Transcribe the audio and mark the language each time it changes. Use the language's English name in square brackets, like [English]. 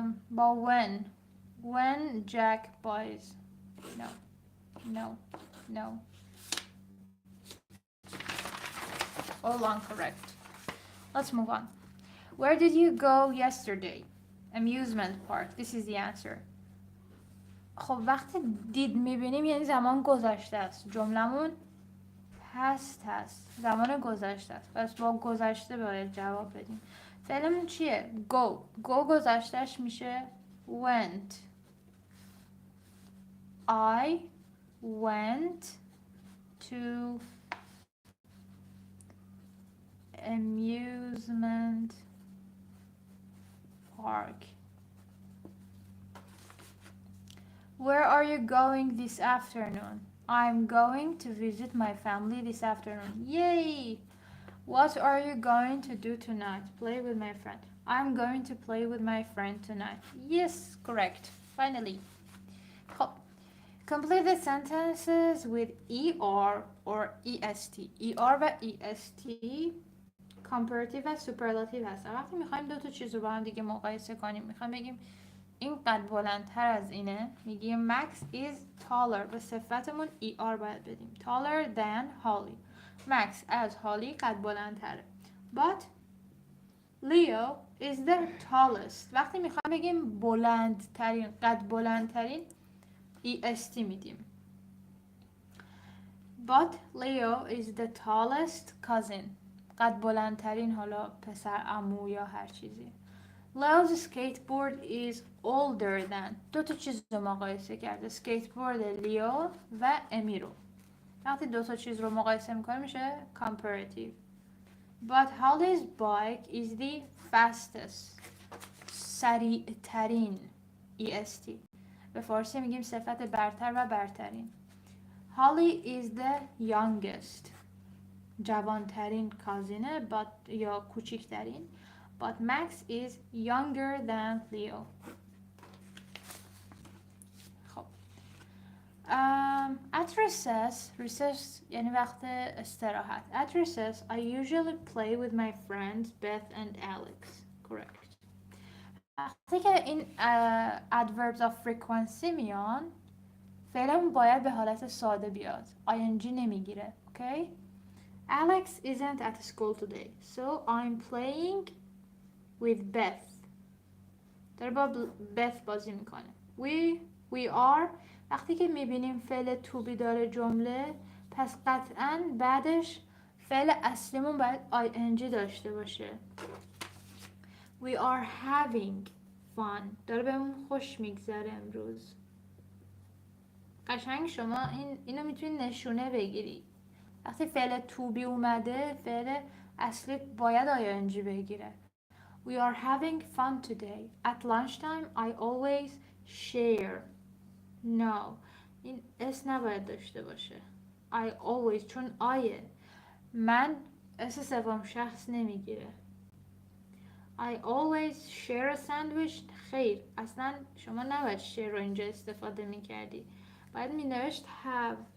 [English] با when Jack buys. No. All incorrect. Let's move on. Where did you go yesterday? Amusement park. This is the answer. [Persian] خب وقتی did میبینیم یعنی زمان گذشته است. جملمون هست زمان گذشته است. پس با گذشته باید جواب بدیم. فعلمون چیه؟ go گذشتهش میشه went. [English] I went to amusement park. Where are you going this afternoon? I'm going to visit my family this afternoon. Yay! What are you going to do tonight? Play with my friend. I'm going to play with my friend tonight. Yes, correct. Finally. Complete the sentences with ER or EST. [Persian] ER و EST comparative و superlative هستن. وقتی میخوایم دو تا چیز رو با هم دیگه مقایسه کنیم، میخوایم بگیم این قد بلندتر از اینه، میگیم [English] Max is taller. [Persian] به صفتمون ER باید بدیم. [English] Taller than Holly. [Persian] Max از هالی قد بلندتره. [English] But Leo is the tallest. [Persian] وقتی میخوایم بگیم بلندترین، قد بلندترین، EST میدیم. [English] But Leo is the tallest cousin. [Persian] قد بلندترین حالا پسر عمو یا هر چیزی. [English] Leo's skateboard is older than. [Persian] دو تا چیز رو مقایسه کرده. skateboard لیو و امی رو. وقتی دو تا چیز رو مقایسه میکنه میشه comparative. [English] But Holly's bike is the fastest. [Persian] سریعترین EST. به فارسی میگیم صفت برتر و برترین. [English] Holly is the youngest. [Persian] جوانترین کازینه یا کوچکترین. [English] But Max is younger than Leo. [Persian] خب at recess یعنی وقت استراحت. [English] At recess I usually play with my friends Beth and Alex. Correct. [Persian] وقتی که این adverbs of frequency میان فعلا باید به حالت ساده بیاد. [English] ing [Persian] نمیگیره. [English] Okay? Alex isn't at school today, so I'm playing with Beth. [Persian] داره با Beth بازی میکنه. [English] We are. [Persian] وقتی که میبینیم فعل to be داره جمله، پس قطعاً بعدش فعل اصلیمون باید ing داشته باشه. [English] We are having fun. [Persian] داره بهمون خوش میگذره امروز. قشنگ شما اینو میتونی نشونه بگیری. وقتی فعل to be اومده فعل اصلی باید ing بگیره. [English] We are having fun today. At lunchtime I always share. No. [Persian] این اس نباید داشته باشه. [English] I always [Persian] چون آیه. من اس سوم شخص نمیگیره. [English] I always share a sandwich. [Persian] خیر. اصلا شما نباید share رو اینجا استفاده میکردی. باید مینوشت have.